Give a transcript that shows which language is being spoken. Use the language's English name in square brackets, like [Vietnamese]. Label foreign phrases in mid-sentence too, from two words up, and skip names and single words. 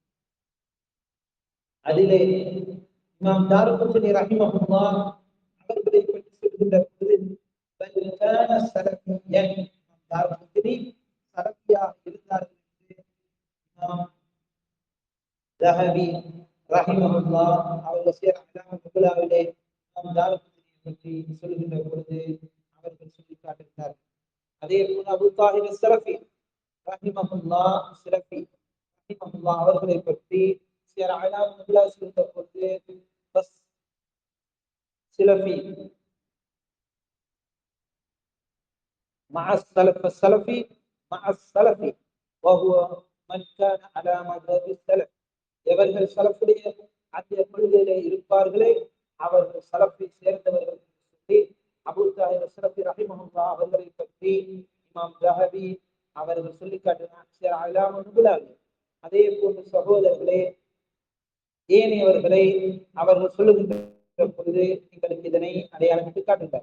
[Tamil] அதிலே இமாம் தாருகுத்னி ரஹிமஹுல்லாஹ் அவர்களை பற்றி சொல்கின்ற பொழுது தாருகுத்னி சலஃபியாக இருந்தார்கள் என்று இமாம் ஸஹபி ரஹிமஹுல்லாஹ் அவர்கள் சியர் அலாம் நுபுலாவிலே இமாம் தாருகுத்னியை பற்றி சொல்கின்ற பொழுது அவர்கள் சொல்லி காட்டுகிறார்கள். அதே போல அபூ தாஹிர் ஸலஃபி ரஹிமஹுல்லாஹ் ஸலஃபி ரஹிமஹுல்லாஹ் அவர்களை பற்றி சியர் அலாம் நுபுலா சொல்கின்ற பொழுது பஸ் ஸலஃபி [Arabic] مع السلف السلفي مع السلفي وهو من كان على مذهب السلف. [Tamil] எவர்கள் சலஃபுடைய அந்த கொள்கையிலே இருப்பார்களே அவர்கள் சலஃபை சேர்ந்தவர்கள் சொல்லி அபூ தாஹிர் ஸலஃபி ரஹிமஹுல்லாஹ் அவர்களை பற்றி இமாம் ஸஹபி அவர்கள் சொல்லி காட்டினார் அலாம் நுபுலாவில். அதே போன்று சகோதரர்களே, ஏனையவர்களை அவர்கள் சொல்லுகின்ற பொழுது எங்களுக்கு இதனை அடையாளமிட்டு காட்டுகிறார்.